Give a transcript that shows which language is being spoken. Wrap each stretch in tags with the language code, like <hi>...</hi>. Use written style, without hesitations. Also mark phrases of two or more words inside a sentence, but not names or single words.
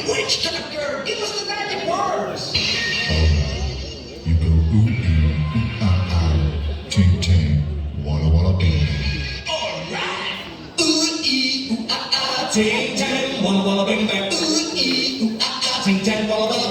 <en>Doctor, give us the magic words. You go ooh ee, ooh ah ah, ting ting, walla walla bing. Alright. Ooh ee ooh ah ah, ting tang, walla walla bing bang. Ooh ee ooh ah ah, ting tang, walla</en>